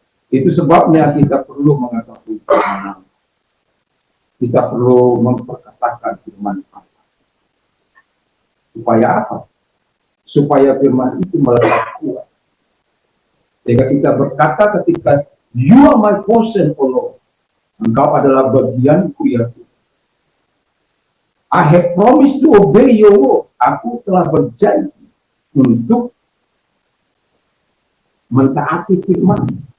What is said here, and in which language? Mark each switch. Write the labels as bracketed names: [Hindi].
[Indonesian] Itu sebabnya kita perlu mengetahui firman. Kita perlu memperkatakan firman Allah. Supaya apa? Supaya firman itu melekat kuat. Sehingga kita berkata ketika, [English] you are my portion, O Lord. [Indonesian] Engkau adalah bagianku, ya Tuhan. [English] I have promised to obey your word. [Indonesian] Aku telah berjanji untuk mentaati firman.